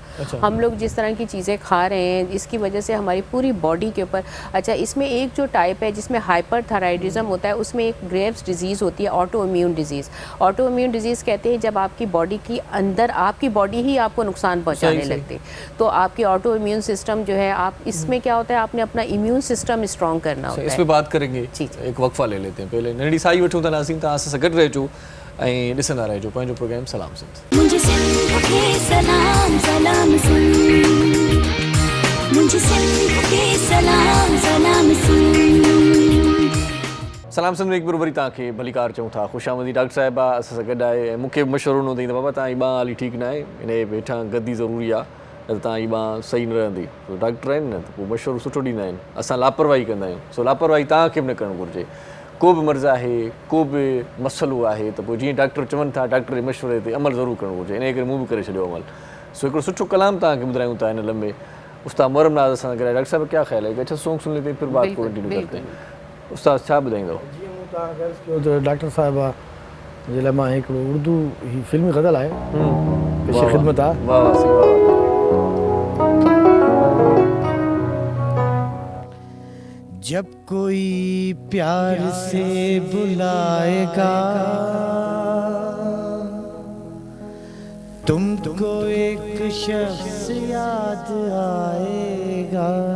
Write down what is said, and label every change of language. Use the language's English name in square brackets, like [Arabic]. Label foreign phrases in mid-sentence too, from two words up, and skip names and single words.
[Urdu] ہم لوگ جس طرح کی چیزیں کھا رہے ہیں اس کی وجہ سے ہماری پوری باڈی کے اوپر، اچھا اس میں ایک جو ٹائپ ہے جس میں ہائپر تھائرائیڈزم ہوتا ہے، اس میں ایک [English] Graves disease [Urdu] ہوتی ہے, [English] auto immune disease. auto immune disease [Urdu] کہتے ہیں جب آپ کی باڈی کی اندر آپ کی باڈی ہی آپ کو نقصان پہنچانے لگتی، تو آپ کی [English] auto immune system [Urdu] جو ہے، آپ اس میں کیا ہوتا ہے، آپ نے اپنا [English] immune system strong [Urdu] کرنا ہوتا ہے. اس پہ بات کریں گے، ایک وقفہ لے لیتے ہیں پہلے. [Sindhi] नंढी साई वठूं था नाज़रीन, तव्हां सां गॾु रहिजो ऐं ॾिसंदा रहिजो पंहिंजो प्रोग्राम सलाम सिंध। मुझे सिंध के सलाम सलाम सिंध, मुझे सिंध के सलाम सलाम सिंध। सलाम सिंध में एक बार वरी तव्हांखे भलीकार चऊं था, ख़ुशि आमदी। डॉक्टर साहिबा असां सां गॾु आहे ऐं मूंखे मशवरो ॾिनो अथई त बाबा तव्हांजी ॿांह हाली ठीकु न आहे, इन जे हेठां गद्दी ज़रूरी आहे, न त तव्हांजी ॿांह सही न रहंदी। डॉक्टर आहिनि न त पोइ मशवरो सुठो ॾींदा आहिनि, असां लापरवाही कंदा आहियूं। सो लापरवाही तव्हांखे बि न करणु घुरिजे। को बि मर्ज़ु आहे, को बि मसइलो आहे त पोइ जीअं डॉक्टर चवनि था डॉक्टर जे मशवरे ते अमल ज़रूरु करणु घुरिजे। इन करे मूं बि करे छॾियो अमल। सो हिकिड़ो सुठो कलाम तव्हांखे ॿुधायूं था हिन लम्हे। उस्ताद मोहरम नाज़ असां सां गॾु। [Urdu] ڈاکٹر صاحب کیا خیال ہے؟ اچھا سانگ سن لیتے ہیں پھر بات کو کنٹینیو کرتے ہیں. [Sindhi] उस्ताद छा ॿुधाईंदव? तो डॉक्टर साहिबा जे लाइ मां हिकिड़ो उर्दू ही फिल्मी ग़ज़ल आहे, पेश ख़िदमत आहे। वाह वाह सी वाह। [Urdu] جب کوئی پیار سے بلائے گا تم کو ایک شخص یاد آئے گا.